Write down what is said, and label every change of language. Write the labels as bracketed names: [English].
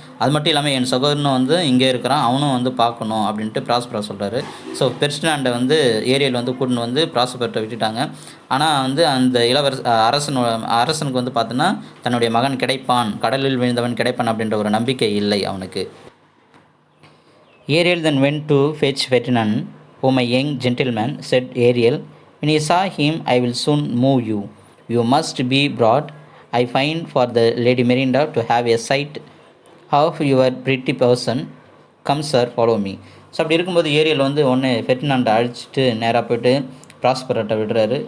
[Tamil] அது மட்டும் இல்லாமல் என் சகோதரனும் வந்து இங்கே இருக்கிறான், அவனும் வந்து பார்க்கணும் அப்படின்ட்டு ப்ராஸ்பரோ சொல்கிறாரு. ஸோ ஃபெர்டினாண்டை வந்து ஏரியல் வந்து கூட்டின்னு வந்து ப்ராஸ்பர்கிட்ட விட்டுட்டாங்க. ஆனால் வந்து அந்த அரசனுக்கு வந்து பார்த்தோன்னா தன்னுடைய மகன் கிடைப்பான், கடலில் விழுந்தவன் கிடைப்பான் அப்படின்ற ஒரு நம்பிக்கை இல்லை அவனுக்கு. [English] Ariel then went to fetch Ferdinand. "Oh, my young gentleman," said Ariel, "when you saw him, I will soon move you. You must be brought, I find, for the Lady Mirinda to have a sight of your pretty person. Come, sir, follow me." [Tamil] So அப்படி இருக்கும்போது Ariel வந்து ஒன்று ஃபெர்டினாண்டை அழிச்சிட்டு நேராக போய்ட்டு ப்ராஸ்பரட்டை விடுறாரு.